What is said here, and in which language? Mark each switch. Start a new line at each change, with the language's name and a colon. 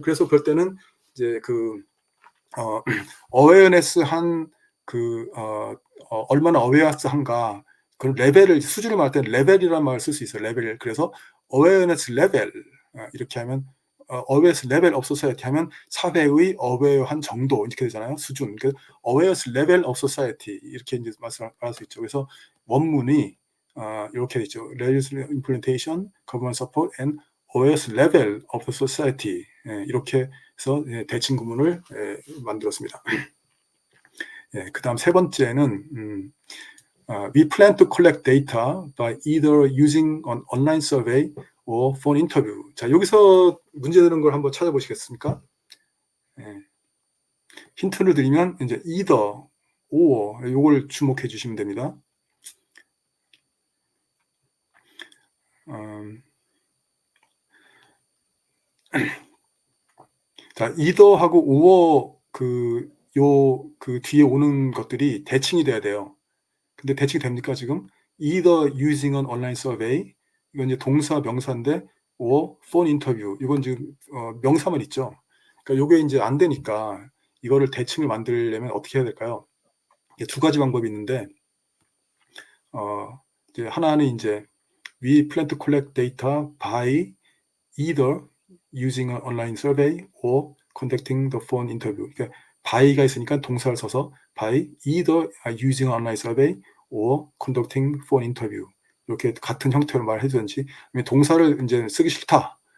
Korean: 그래서 그럴 때는 이제 그 awareness 한 그 얼마나 awareness한가 그런 레벨을 수준을 말할 때는 레벨이라는 말을 쓸 수 있어요. 레벨. 그래서 awareness level 이렇게 하면
English: awareness level of society
Korean: 하면 사회의 aware한 정도 이렇게 되잖아요. 수준. 그래서
English: awareness level of society
Korean: 이렇게 이제 말할 수 있죠. 그래서 원문이 이렇게 돼 있죠.
English: legislation implementation, government support, and awareness level of the society
Korean: 이렇게 해서 대칭 구문을 만들었습니다. 그 다음 세 번째는
English: we plan to collect data by either using an online survey or phone interview.
Korean: 자, 여기서 문제 되는 걸 한번 찾아보시겠습니까? 힌트를 드리면 이제 either, or 이걸 주목해 주시면 됩니다. 자, either하고 or 그 뒤에 오는 것들이 대칭이 돼야 돼요. 근데 대칭이 됩니까 지금?
English: Either using an online survey
Korean: 이건 이제 동사 명사인데
English: or phone interview
Korean: 이건 지금 명사만 있죠. 그러니까 요게 이제 안 되니까 이거를 대칭을 만들려면 어떻게 해야 될까요? 두 가지 방법이 있는데 이제 하나는 이제
English: we plan to collect data by either using an online survey or conducting the phone interview.
Korean: 그러니까 by가 있으니까 동사를 써서
English: by either using an online survey or conducting phone interview.
Korean: 이렇게 같은 형태로 말해주든지 동사를 이제 쓰기 싫다.